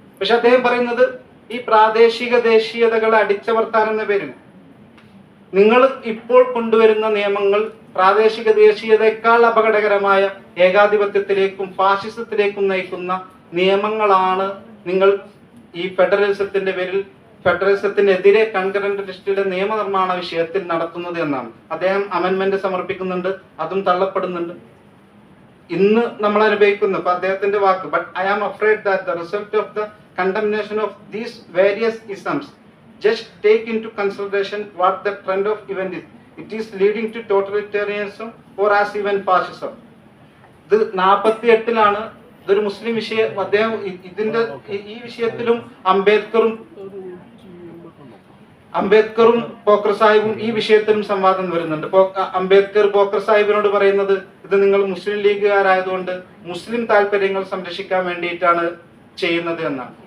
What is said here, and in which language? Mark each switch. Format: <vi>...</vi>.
<ml>പക്ഷെ അദ്ദേഹം പറയുന്നത് ഈ പ്രാദേശിക ദേശീയതകളെ അടിച്ചമർത്താൻ എന്ന പേരിൽ നിങ്ങൾ ഇപ്പോൾ കൊണ്ടുവരുന്ന നിയമങ്ങൾ പ്രാദേശിക ദേശീയതയേക്കാൾ അപകടകരമായ ഏകാധിപത്യത്തിലേക്കും ഫാഷിസത്തിലേക്കും നയിക്കുന്ന നിയമങ്ങളാണ് നിങ്ങൾ ഈ ഫെഡറലിസത്തിന്റെ പേരിൽ ഫെഡറലിസത്തിനെതിരെ കൺകറന്റ് ലിസ്റ്റിലെ നിയമനിർമ്മാണ വിഷയത്തിൽ നടത്തുന്നത് എന്നാണ്. അദ്ദേഹം അമെൻമെന്റ് സമർപ്പിക്കുന്നുണ്ട്, അതും തള്ളപ്പെടുന്നുണ്ട്. ഇന്ന് നമ്മൾ അനുഭവിക്കുന്ന ഇപ്പൊ അദ്ദേഹത്തിന്റെ വാക്ക്,</ml> <en>But I am afraid that the result of the condemnation of these various isms just take into consideration what the trend of event is. It is leading to totalitarianism or as even fascism.</en> <ml>ഇത് 48-ലാണ്. ഇതൊരു മുസ്ലിം വിഷയം. അദ്ദേഹം ഇതിന്റെ ഈ വിഷയത്തിലും അംബേദ്കറും അംബേദ്കറും പോക്കർ സാഹിബും ഈ വിഷയത്തിലും സംവാദം വരുന്നുണ്ട്. അംബേദ്കർ പോക്കർ സാഹിബിനോട് പറയുന്നത്, ഇത് നിങ്ങൾ മുസ്ലിം ലീഗുകാരായതുകൊണ്ട് മുസ്ലിം താല്പര്യങ്ങൾ സംരക്ഷിക്കാൻ വേണ്ടിയിട്ടാണ് ചെയ്യുന്നത് എന്നാണ്.</ml>